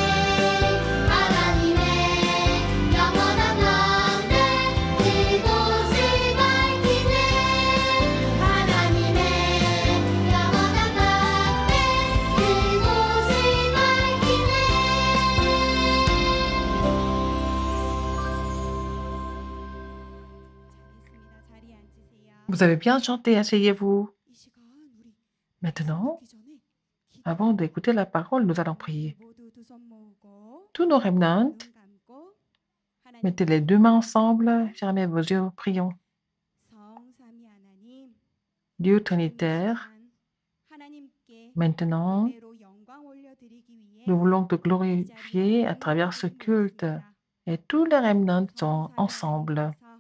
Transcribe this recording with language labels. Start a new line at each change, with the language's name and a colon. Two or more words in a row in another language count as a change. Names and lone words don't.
Korean: 하나님의 영원한 망대 그곳을 밝히네 하나님의 영원한 망대 그곳을 밝히네
French: Vous avez bien chanté, asseyez-vous. Maintenant, avant d'écouter la parole, nous allons prier. Tous nos remnants, mettez les deux mains ensemble, fermez vos yeux, prions. Dieu Trinitaire, maintenant, nous voulons te glorifier à travers ce culte et tous les remnants sont ensemble.